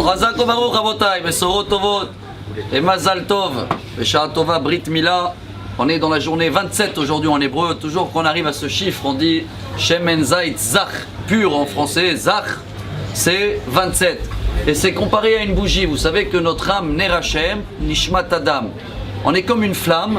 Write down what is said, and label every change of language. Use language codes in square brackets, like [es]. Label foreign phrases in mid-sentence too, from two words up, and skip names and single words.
[he] חזק וברוך רבותי, בשורות טובות et מזל טוב, בשעה טובה ברית מילה. [fr] On est dans la journée 27 aujourd'hui en hébreu. Toujours qu'on arrive à ce chiffre, on dit [he] שמן זית זך, [fr] pur en français, Zach, c'est 27. Et c'est comparé à une bougie. Vous savez que notre âme, [he] נר השם, נשמת אדם, [fr] on est comme une flamme.